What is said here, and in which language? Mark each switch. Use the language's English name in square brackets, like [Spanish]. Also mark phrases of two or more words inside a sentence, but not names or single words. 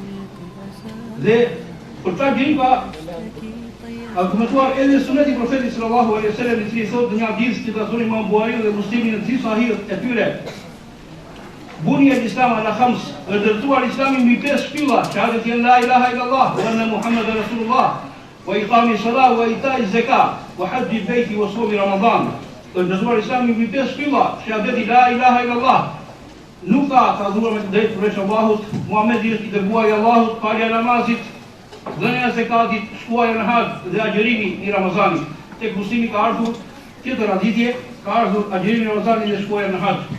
[Albanian] Dhe për ta agjerim ka argumentuar edhe suneti profetit [Arabic] صلى الله عليه وسلم, [Albanian] I cili thotë në një hadith që transmeton Imam Buhariu dhe Muslimi në gjithë sahihët e tyre. [Arabic] بني الإسلام على خمس, [Albanian] është ndërtuar Islami mbi 5 shtylla: [Arabic] شهادة لا إله إلا الله وأن محمدا رسول الله وإقام الصلاة وإيتاء الزكاة وحج البيت وصوم رمضان. [Albanian] Është ndërtuar Islami mbi 5 shtylla: [Arabic] شهادة لا إله إلا الله, [Albanian] nuk ka të adhuruar me të drejtë përveç Allahut, Muhamedi është I dërguari I Allahut, falja e namazit, dhënia e zakatit, shkuarja në haxh dhe agjerimi I Ramazanit. Tek muslimi ka ardhur tjetër raditje, ka ardhur agjerimi I Ramazanit dhe shkuarja në haxh.